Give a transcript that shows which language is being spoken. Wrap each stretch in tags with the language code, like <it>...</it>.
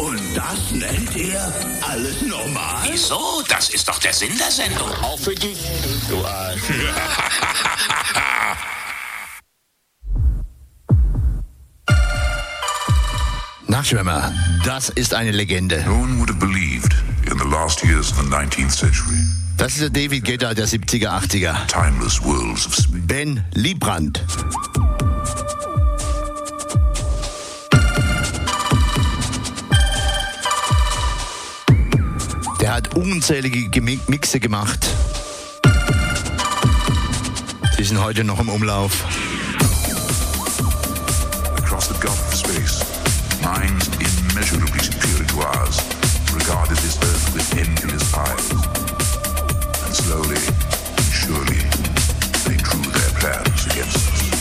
<de>Und das nennt ihr alles normal? Wieso? Das ist doch der Sinn der Sendung. Auch für dich, du Arsch. Nachtschwärmer, das ist eine Legende.</de> <en>No one would have believed in the last years of the 19th century.</en> <de>Das ist der David Guetta der 70er, 80er.</de> <en>Timeless worlds of Ben Liebrand.</en> <de>Der hat unzählige Mixe gemacht. Die sind heute noch im Umlauf.</de> <en>Across the Gulf of Space. Minds immeasurably superior to ours regarded this earth with envious eyes. And slowly and surely they drew their plans against us.</en>